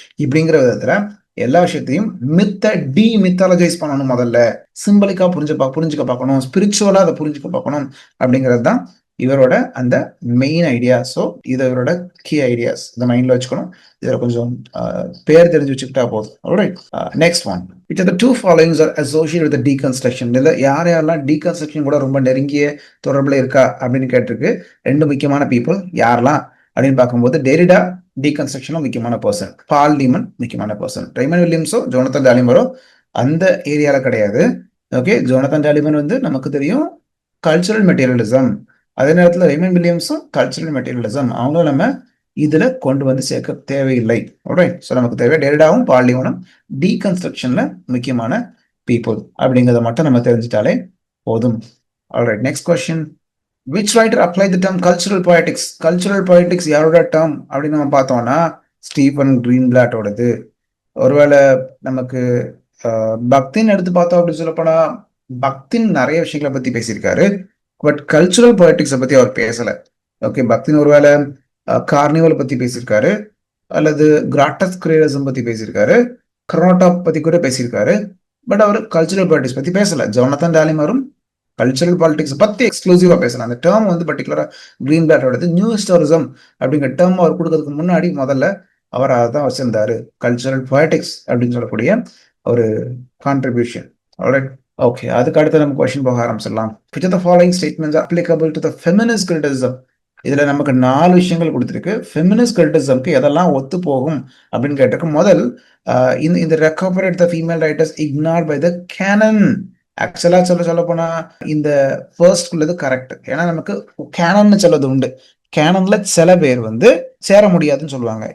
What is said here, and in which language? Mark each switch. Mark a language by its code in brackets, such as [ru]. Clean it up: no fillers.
[ta] இப்படிங்கிற விதத்துல எல்லா விஷயத்தையும் மித்த மித்தாலஜைஸ் பண்ணணும், முதல்ல சிம்பலிக்கா புரிஞ்சுக்க பார்க்கணும், ஸ்பிரிச்சுவலா அதை புரிஞ்சுக்க பார்க்கணும். அப்படிங்கிறது தான் இவரோட அந்த மெயின் ஐடியா. ஸோ இது இவரோட கீ ஐடியாஸ், இந்த மைண்ட்ல வச்சுக்கணும். இதில் கொஞ்சம் பேர் தெரிஞ்சு வச்சுக்கிட்டா போதும். [en] Next one, which are the two followings are associated with the deconstruction. [ta] இதில் யாரெல்லாம் டீகன்ஸ்ட்ரக்ஷன் கூட ரொம்ப நெருங்கிய தொடர்பில் இருக்கா அப்படின்னு கேட்டிருக்கு. ரெண்டு முக்கியமான பீப்புள் யாரெல்லாம் அப்படின்னு பார்க்கும்போது டெரிடா டீகன்ஸ்ட்ரக்ஷனும் முக்கியமான பர்சன், பால் டீமன் முக்கியமான பர்சன். ரைமன் வில்லியம்ஸோ ஜோனத்தன் டாலிமரோ அந்த ஏரியால கிடையாது. ஓகே, ஜோனத்தன் டாலிமன் வந்து நமக்கு தெரியும் கல்ச்சுரல் மெட்டீரியலிசம், அதே நேரத்தில் ரைமன் வில்லியம்ஸும் கல்ச்சுரல் மெட்டீரியலிசம். அவங்களும் நம்ம இதுல கொண்டு வந்து சேர்க்க தேவையில்லை. ஸோ நமக்கு தேவை டெரிடாவும் பால் டீமனும் டீகன்ஸ்ட்ரக்ஷன்ல முக்கியமான பீப்புள் அப்படிங்கிறத மட்டும் நம்ம தெரிஞ்சிட்டாலே போதும். [en] Alright, next question, which writer applied the term cultural poetics? [ta] cultural poetics யாரோட டேர்ம் அப்படின்னு நம்ம பார்த்தோம்னா ஸ்டீஃபன் கிரீன்பிளாட்டோடது. ஒருவேளை நமக்கு பக்தின் எடுத்து பார்த்தோம் அப்படின்னு சொல்லப்போனா பக்தின் நிறைய விஷயங்களை பத்தி பேசியிருக்காரு, பட் கல்ச்சுரல் பொலிட்டிக்ஸை பத்தி அவர் பேசல. ஓகே, பக்தின் ஒருவேளை கார்னிவல் பத்தி பேசியிருக்காரு, அல்லது கிராட்டஸ் கிரியேசம் பத்தி பேசியிருக்காரு, கர்னாடாப் பத்தி கூட பேசியிருக்காரு, பட் அவர் கல்ச்சுரல் பொலிட்டிக்ஸ் பத்தி பேசல. ஜோனத்தன் டாலிமரும் கல்ச்சுரல் பாலிடிக்ஸ் பத்தி எக்ஸ்க்ளூசிவா பேசலாம். அந்த டேர்ம் வந்து பர்டிகுலரா கிரீன் பிளாட்டோடது நியூ ஹிஸ்டாரிசம் அப்படிங்கிற டேர்ம் அவர் கொடுக்கறதுக்கு முன்னாடி முதல்ல அவர் அதை தான் வச்சிருந்தாரு, கல்ச்சுரல் பொலிட்டிக்ஸ் அப்படின்னு சொல்லக்கூடிய ஒரு கான்ட்ரிபியூஷன். ஓகே, அதுக்கு அடுத்து நம்ம கொஸ்டின் போக ஆரம்பிச்சிடலாம். [en] which of the following statements are applicable to the feminist criticism? [ta] இதுல நமக்கு 4 விஷயங்கள் கொடுத்துருக்கு. ஃபெமினிஸ்ட் கிரிட்டிசம்க்கு எதெல்லாம் ஒத்து போகும் அப்படின்னு கேட்டிருக்கு. [en] முதல், இந்த recovered the female writers ignored by the canon. [ta] ஆக்சுவலா சொல்ல போனா இந்த ஃபர்ஸ்ட் உள்ளது கரெக்ட். ஏன்னா நமக்கு கேனன் சொல்றது உண்டு, கேனன்ல சில பேர் வந்து சேர முடியாதுன்னு சொல்லுவாங்க.